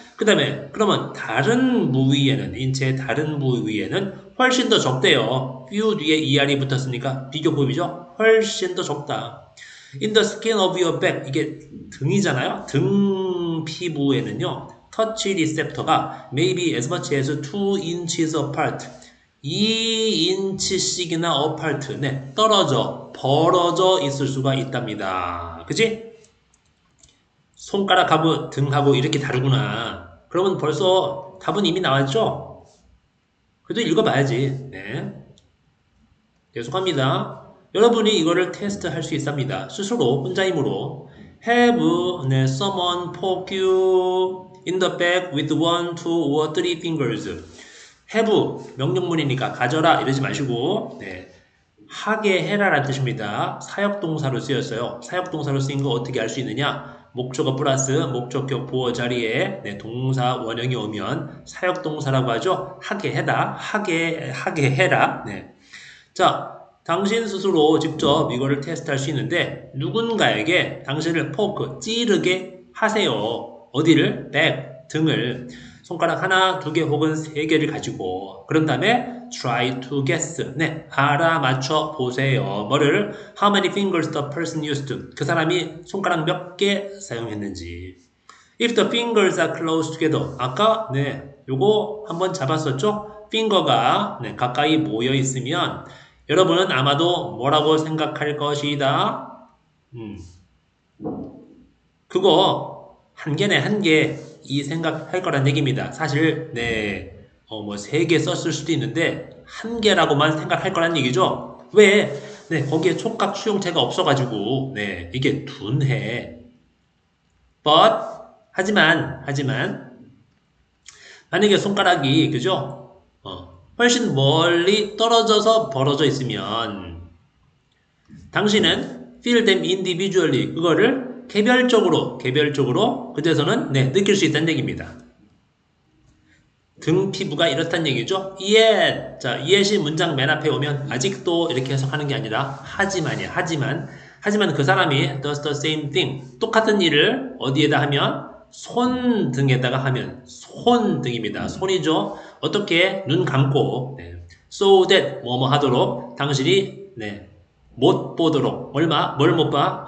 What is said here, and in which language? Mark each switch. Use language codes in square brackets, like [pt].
[ko] 그 다음에, 그러면 다른 부위에는, 인체의 다른 부위에는 훨씬 더 적대요. few 뒤에 ER이 붙었으니까 비교법이죠? 훨씬 더 적다. [en] In the skin of your back, [ko] 이게 등이잖아요? 등 피부에는요, 터치 리셉터가 [en] maybe as much as 2 inches apart. [ko] 2인치씩이나 어팔트, 벌어져 있을 수가 있답니다. 그치? 손가락하고 등하고 이렇게 다르구나. 그러면 벌써 답은 이미 나왔죠? 그래도 읽어봐야지. 계속합니다. 여러분이 이거를 테스트 할 수 있습니다. 스스로, 혼자 힘으로. [en] Have someone poke you in the back with 1, 2, or 3 fingers. [ko] have 명령문이니까 가져라 이러지 마시고 하게 해라라는 뜻입니다. 사역동사로 쓰였어요. 사역동사로 쓰인 거 어떻게 알 수 있느냐? 목적어 플러스 목적격 보어 자리에 동사 원형이 오면 사역동사라고 하죠. 하게 해라. 하게 해라. 자, 당신 스스로 직접 이거를 테스트할 수 있는데 누군가에게 당신을 포크 찌르게 하세요. 어디를? 백 등을 손가락 하나, 두 개 혹은 세 개를 가지고 그런 다음에 [en] try to guess. [ko] 알아맞혀 보세요. 뭐를? [en] How many fingers the person used to. [ko] 그 사람이 손가락 몇 개 사용했는지. [en] If the fingers are close together. [ko] 아까 요거 한번 잡았었죠? finger가 가까이 모여 있으면 여러분은 아마도 뭐라고 생각할 것이다. 그거 한 개네 한 개. 이 생각할 거란 얘기입니다. 사실 뭐 3개 썼을 수도 있는데 한 개라고만 생각할 거란 얘기죠. 왜? 거기에 촉각 수용체가 없어가지고 이게 둔해. But 하지만 만약에 손가락이 그죠? 훨씬 멀리 떨어져서 벌어져 있으면 당신은 [en] feel them individually [ko] 그거를 개별적으로 그제서는 느낄 수 있다는 얘기입니다. 등 피부가 이렇다는 얘기죠. [en] yet. [ko] 자, yet이 문장 맨 앞에 오면 아직도 이렇게 해석하는 게 아니라 하지만이야. 하지만 그 사람이 [en] does the same thing. [ko] 똑같은 일을 어디에다 하면 손등에다가 하면 손등입니다. 손이죠. 어떻게 눈 감고 so that 뭐뭐 하도록 당신이 못 보도록 뭘 못 봐?